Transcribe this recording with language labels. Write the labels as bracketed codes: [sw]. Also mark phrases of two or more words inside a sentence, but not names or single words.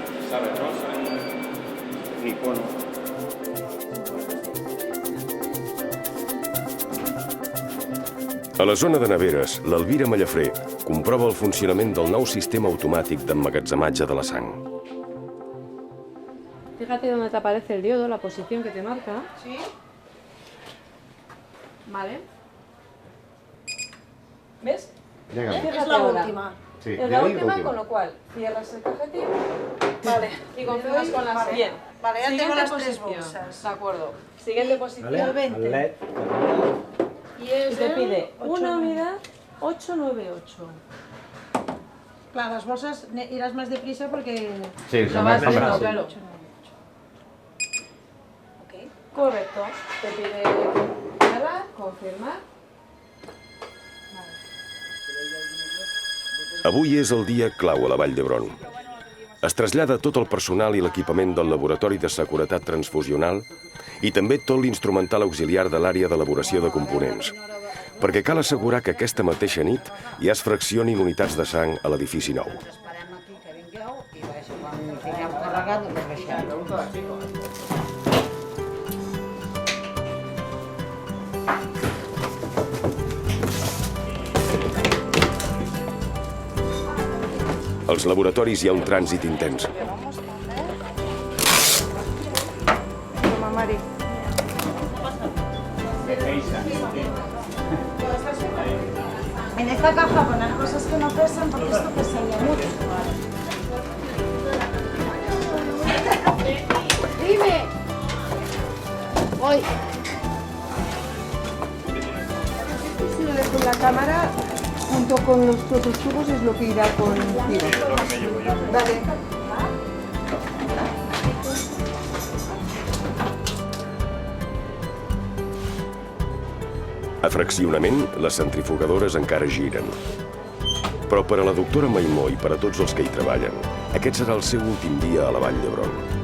[ca] Nipono. A la zona de neveres, l'Elvira Mallafré comprova el funcionament del nou sistema automàtic d'emmagatzematge de la sang. [es] Fíjate dónde te aparece el diodo, la posición que te marca. Sí. Vale. ¿Ves? Llega. Fíjate Es la ahora. última. Sí, es la última, con lo cual cierras el cajetín. Vale. Y confirmas con la Vale. bien. Vale, ya tengo Siguiente las tres posición. bolsas. De acuerdo. Siguiente posición. El 20. El LED. Y te el pide 8, una 9. unidad 898. Claro, las bolsas irás más deprisa porque... Sí, Lo vas viendo, fácil. claro. Correcto. Te pide cerrar, confirmar. [ca] Avui és el dia clau a la Vall d'Hebron. Es trasllada tot el personal i l'equipament del Laboratori de Seguretat Transfusional i també tot l'instrumental auxiliar de l'àrea d'elaboració de components, perquè cal assegurar que aquesta mateixa nit ja es fraccionin unitats de sang a l'edifici nou. Esperem aquí que vingueu i quan tinguem carregat ho baixem. Als laboratoris hi ha un trànsit intens. [es] Toma, Mari. En esta caja poner cosas que no pesan porque esto pesaría mucho. Dime. Voy. Si lo dejo en la cámara, junto con los otros tubos, es lo que irá con tiro. Vale. [ca] A fraccionament, les centrifugadores encara giren. Però per a la doctora Maimó i per a tots els que hi treballen, aquest serà el seu últim dia a la Vall d'Hebron.